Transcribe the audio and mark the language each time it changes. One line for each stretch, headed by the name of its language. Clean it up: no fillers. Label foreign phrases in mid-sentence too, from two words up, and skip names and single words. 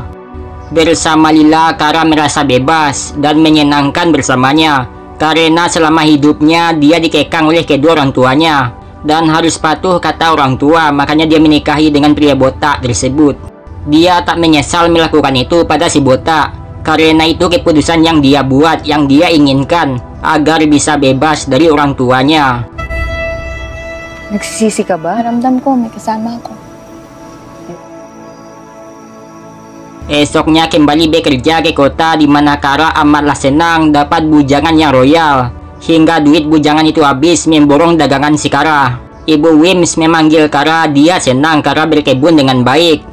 Indonesian: Bersama Lila, Kara merasa bebas dan menyenangkan bersamanya, karena selama hidupnya dia dikekang oleh kedua orang tuanya dan harus patuh kata orang tua, makanya dia menikahi dengan pria botak tersebut. Dia tak menyesal melakukan itu pada si botak, karena itu keputusan yang dia buat, yang dia inginkan, agar bisa bebas dari orang tuanya.
Filipino: Nagsisisi ka ba? Ramdam ko, may kasama ako.
Indonesian: Esoknya kembali bekerja ke kota, di mana Kara amatlah senang dapat bujangan yang royal. Hingga duit bujangan itu habis memborong dagangan si Kara. Ibu Wims memanggil Kara, dia senang Kara berkebun dengan baik.